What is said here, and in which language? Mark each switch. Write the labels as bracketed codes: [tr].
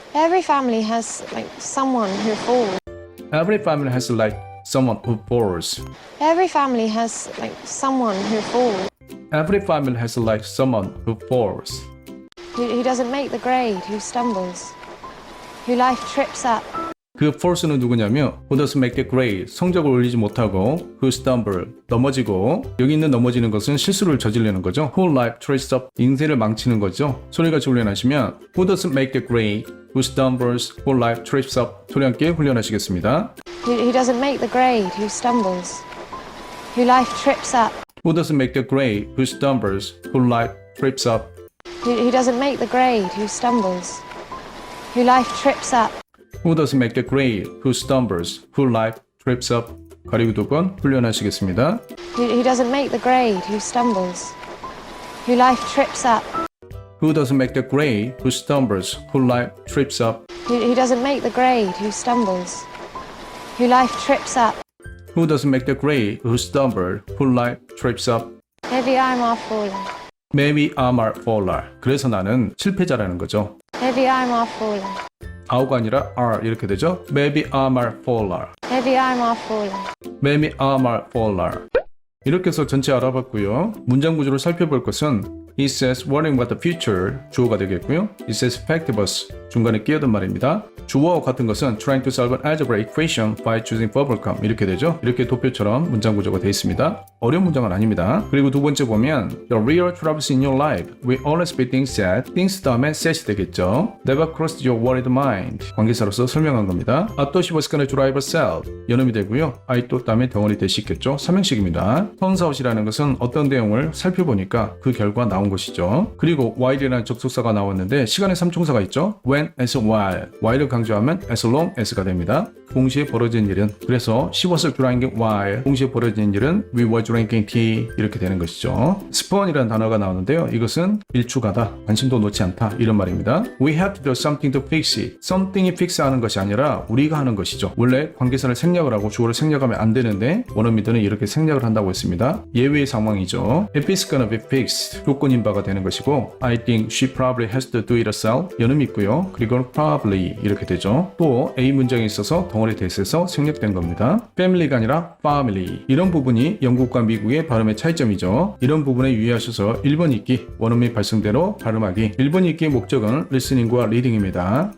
[en] Every family has like someone who falls. Every family has like someone who falls. Every family has like someone who falls. Every family has like someone who falls. Who doesn't make the grade, who stumbles, who life trips up. [ko] 그 falls는 누구냐면 [en] who doesn't make the grade, [ko] 성적을 올리지 못하고 [en] who stumble, [ko] 넘어지고 여기 있는 넘어지는 것은 실수를 저지르는 거죠. [en] who life trips up, [ko] 인생을 망치는 거죠. 소리같이 훈련하시면 [en] who doesn't make the grade, who stumbles, who life trips up [ko] 소리 함께 훈련하시겠습니다. [en] Who doesn't make the grade, who stumbles, who life trips up. Who doesn't make the grade, who stumbles, who life trips up. Who doesn't make the grade, who stumbles, who life trips up. Who doesn't make the grade, who stumbles, who life trips up. [ko] 가리고 두 번 훈련하시겠습니다. [en] Who doesn't make the grade, who stumbles, who life trips up. Who doesn't make the grade, who stumbles, who life trips up. Who doesn't make the grade, who stumbles, who life trips up. Who doesn't make the grade, who stumbles, who life trips up. Maybe I'm a faller. Maybe I'm a faller. [ko] 그래서 나는 실패자라는 거죠. [en] Maybe I'm a faller. [ko] R가 아니라 R 이렇게 되죠. [en] Maybe I'm a faller. Maybe I'm a faller. Maybe I'm a faller. [ko] 이렇게 해서 전체 알아봤고요. 문장 구조를 살펴볼 것은 [en] It says worrying about the future [ko] 주어가 되겠고요. [en] It says factibus [ko] 중간에 끼어든 말입니다. 주어와 같은 것은 [en] trying to solve an algebraic equation by choosing bubblegum [ko] 이렇게 되죠. 이렇게 도표처럼 문장 구조가 되어 있습니다. 어려운 문장은 아닙니다. 그리고 두 번째 보면 [en] The real troubles in your life will always be things that things [ko] 다음에 [en] set [ko] 이 되겠죠. [en] Never crossed your worried mind [ko] 관계사로서 설명한 겁니다. [en] I thought she was gonna drive herself [ko] 연음이 되고요. I thought 다음에 덩어리 대시 있겠죠. 삼형식입니다. 턴사웃이라는 것은 어떤 내용을 살펴보니까 그 결과 나온 것이죠. 그리고 while이라는 접속사가 나왔는데 시간의 삼총사가 있죠. [en] when, as, while. [ko] while을 강조하면 as long as가 됩니다. 동시에 벌어진 일은 그래서 [en] she was drinking while [ko] 동시에 벌어진 일은 [en] we were drinking tea [ko] 이렇게 되는 것이죠. spawn이라는 단어가 나오는데요. 이것은 일축하다, 관심도 놓지 않다 이런 말입니다. [en] We have to do something to fix it. [ko] something이 픽스하는 것이 아니라 우리가 하는 것이죠. 원래 관계사를 생략을 하고 주어를 생략하면 안 되는데 원어민들은 이렇게 생략을 한다고 했습니다. 예외의 상황이죠. [en] If it's gonna be fixed [ko] 조건인 바가 되는 것이고 [en] I think she probably has to do it herself [ko] 연음이 있고요. 그리고 probably 이렇게 되죠. 또 A 문장에 있어서 덩어리 대시에서 생략된 겁니다. family가 아니라 family 이런 부분이 영국과 미국의 발음의 차이점이죠. 이런 부분에 유의하셔서 1번 읽기 원어민 발성대로 발음하기 1번 읽기의 목적은 listening과 reading입니다.